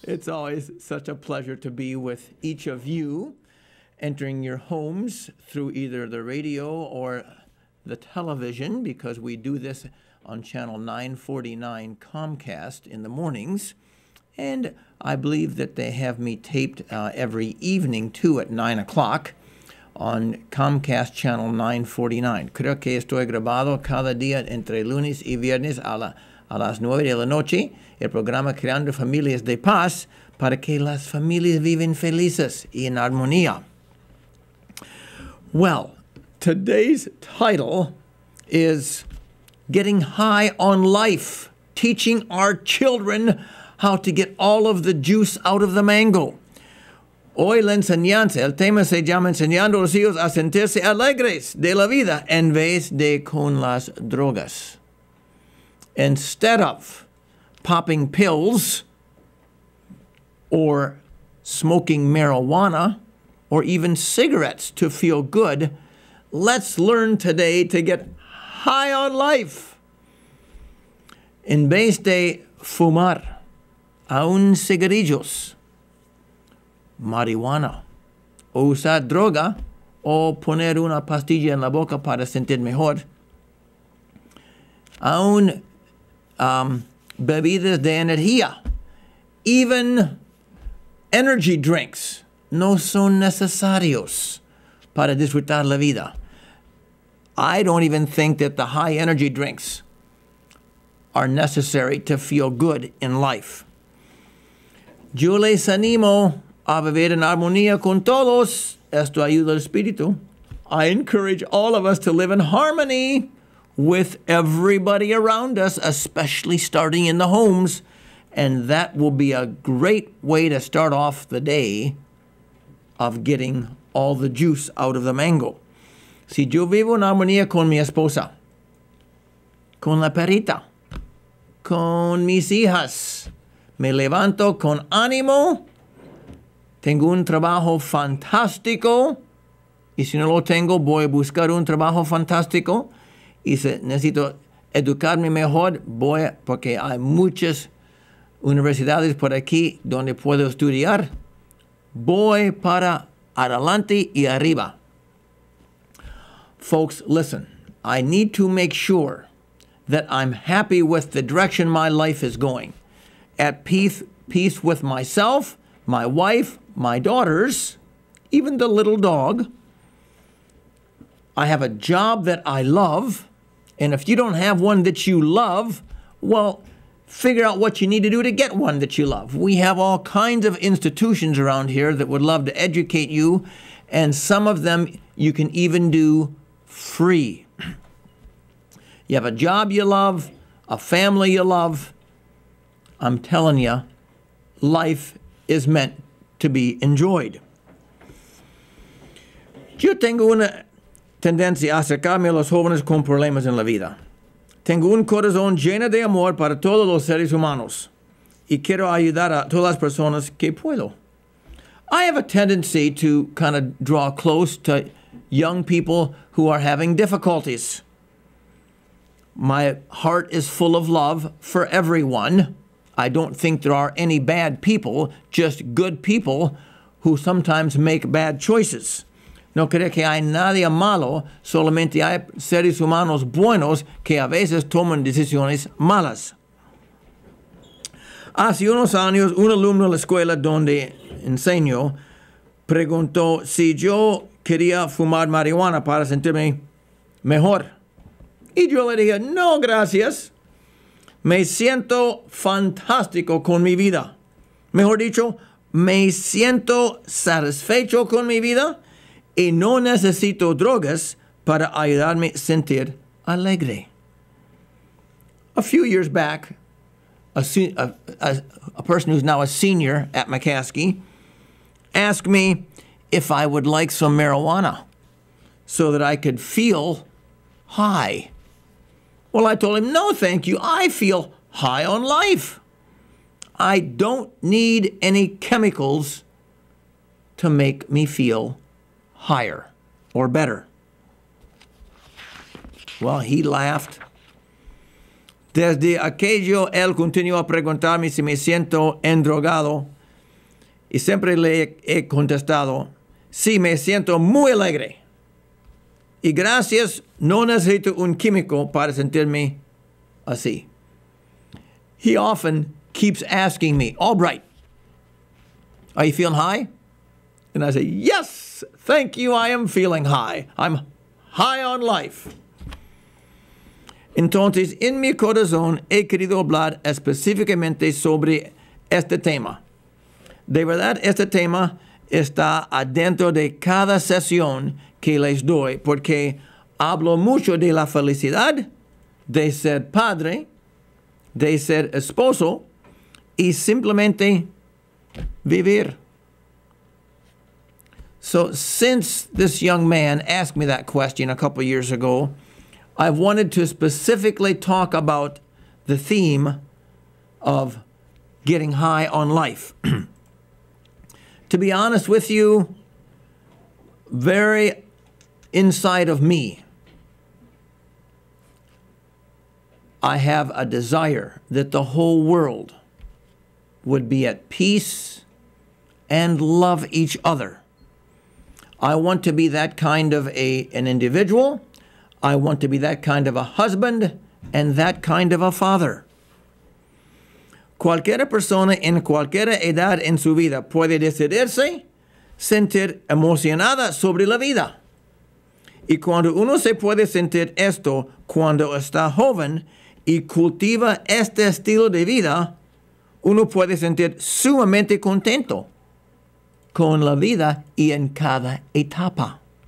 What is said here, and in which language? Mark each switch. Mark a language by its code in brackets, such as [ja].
[en] It's always such a pleasure to be with each of you, entering your homes through either the radio or the television, because we do this on channel 949 Comcast in the mornings. And I believe that they have me taped every evening, too, at 9 o'clock on Comcast channel 949. [es] Creo que estoy grabado cada día entre lunes y viernes a las 9 de la noche, el programa Creando Familias de Paz, para que las familias viven felices y en armonía. [en] Well, today's title is Getting High on Life, teaching our children how to get all of the juice out of the mango. [es] Hoy la enseñanza, el tema se llama Enseñando a los hijos a sentirse alegres de la vida en vez de con las drogas. [en] Instead of popping pills or smoking marijuana or even cigarettes to feel good, let's learn today to get high on life. [es] En vez de fumar aún cigarrillos, marihuana, o usar droga, o poner una pastilla en la boca para sentir mejor, aún bebidas de energía, [en] even energy drinks, [es] no son necesarios para disfrutar la vida. [en] I don't even think that the high energy drinks are necessary to feel good in life. [es] Yo les animo a vivir en armonía con todos. Esto ayuda al espíritu. [en] I encourage all of us to live in harmony with everybody around us, especially starting in the homes. And that will be a great way to start off the day of getting all the juice out of the mango. [es] Si yo vivo en armonía con mi esposa, con la perrita, con mis hijas, me levanto con ánimo, tengo un trabajo fantástico, y si no lo tengo, voy a buscar un trabajo fantástico, y si necesito educarme mejor, porque hay muchas universidades por aquí donde puedo estudiar, voy para adelante y arriba. [en] Folks, listen, I need to make sure that I'm happy with the direction my life is going, at peace with myself, my wife, my daughters, even the little dog. I have a job that I love, and if you don't have one that you love, well, figure out what you need to do to get one that you love. We have all kinds of institutions around here that would love to educate you, and some of them you can even do free. You have a job you love, a family you love. I'm telling you, life is meant to be enjoyed. [es] Yo tengo una tendencia a acercarme a los jóvenes con problemas en la vida. Tengo un corazón lleno de amor para todos los seres humanos y quiero ayudar a todas las personas que puedo. [en] I have a tendency to kind of draw close to young people who are having difficulties. My heart is full of love for everyone. I don't think there are any bad people, just good people who sometimes make bad choices. [es] No creo que hay nadie malo, solamente hay seres humanos buenos que a veces toman decisiones malas. Hace unos años, un alumno de la escuela donde enseño preguntó si yo quería fumar marihuana para sentirme mejor. Y yo le dije, no, gracias. Me siento fantástico con mi vida. Mejor dicho, me siento satisfecho con mi vida y no necesito drogas para ayudarme a sentir alegre. [en] A few years back, a person who's now a senior at McCaskey asked me if I would like some marijuana so that I could feel high. Well, I told him, no, thank you. I feel high on life. I don't need any chemicals to make me feel higher or better. Well, he laughed. [es] Desde aquello, él continuó a preguntarme si me siento endrogado. Y siempre le he contestado, sí, me siento muy alegre. Y gracias, no necesito un químico para sentirme así. [en] He often keeps asking me, Albright, are you feeling high? And I say, yes, thank you, I am feeling high. I'm high on life. [es] Entonces, en mi corazón he querido hablar específicamente sobre este tema. De verdad, este tema está adentro de cada sesión que les doy, porque hablo mucho de la felicidad, de ser padre, de ser esposo y simplemente vivir. [en] So since this young man asked me that question a couple years ago, I've wanted to specifically talk about the theme of getting high on life. To be honest with you, very inside of me, I have a desire that the whole world would be at peace and love each other. I want to be that kind of an individual. I want to be that kind of a husband and that kind of a father. [es] Cualquier persona en cualquier edad en su vida puede decidirse, sentir emocionada sobre la vida. Y cuando uno se puede sentir esto cuando está joven y cultiva este estilo de vida, uno puede sentir sumamente contento con la vida y en cada etapa.